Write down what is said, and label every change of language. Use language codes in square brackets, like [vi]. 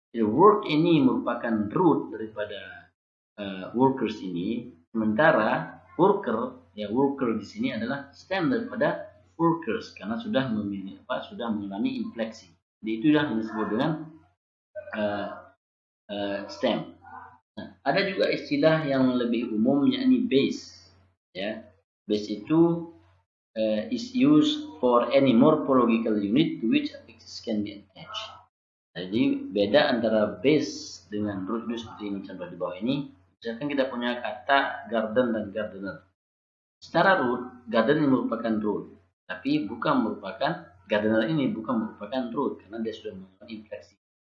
[id] Jadi work ini merupakan root daripada workers ini, sementara worker di sini adalah stem daripada workers karena sudah mengalami infleksi. Jadi itu yang disebut dengan stem. Nah, ada juga istilah yang lebih umum yakni base. [en] Ya, base itu is used for any morphological unit to which affixes can be attached. [id] Jadi beda antara base dengan root itu seperti ini contoh di bawah ini. Misalkan kita punya kata garden dan gardener. Secara root, garden ini merupakan root, tapi bukan merupakan gardener ini bukan merupakan root karena dia sudah mengalami infleksi.